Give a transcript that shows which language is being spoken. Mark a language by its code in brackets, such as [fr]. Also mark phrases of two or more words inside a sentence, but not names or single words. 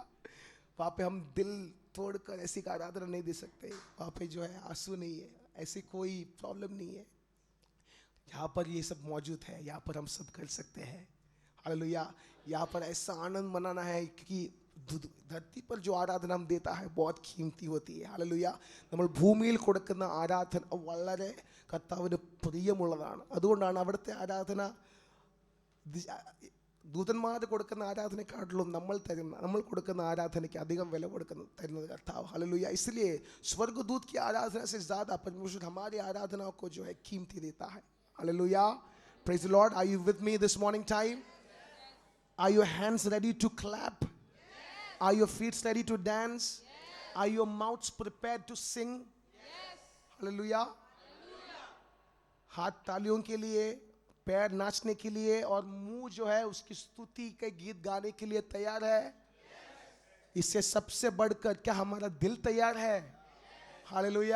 [hi] वहाँ पे हम दिल तोड़कर ऐसी का आराधना नहीं दे सकते। वहाँ पे जो है आंसू नहीं है, ऐसी कोई प्रॉब्लम नहीं है। यहाँ पर ये सब मौजूद है, यहाँ पर हम सब कर सकते हैं। हालेलुया। यहाँ पर ऐसा आनंद मनाना है कि धरती पर जो आराधना हम देता है बहुत कीमती होती है। [ml] हालेലൂയ। നമ്മൾ ഭൂമിയിൽ കൊടുക്കുന്ന ആരാധന വളരെ കർത്താവിന് പ്രിയമുള്ളതാണ്. അതുകൊണ്ടാണ് അവിടുത്തെ ആരാധന ദൂതന്മാർ കൊടുക്കുന്ന ആരാധനയെക്കാളും നമ്മൾ കൊടുക്കുന്ന ആരാധനയ്ക്ക് അധികം വില തരുന്നത് കർത്താവ്। [hi] हालेलूया। इसलिए स्वर्गदूत की आराधना से ज़्यादा परमेश्वर हमारी आराधना को जो है कीमती देता है। हालेलूया। [en] Praise the Lord. Are you with me this morning time? Are your hands ready to clap? Are your feet ready to dance? Are your mouths prepared to sing? [hi] हालेलूया। हाथ तालियों के लिए, पैर नाचने के लिए और मुंह जो है उसकी स्तुति के गीत गाने के लिए तैयार है। इससे सबसे बढ़कर क्या हमारा दिल तैयार है? हालेलूया।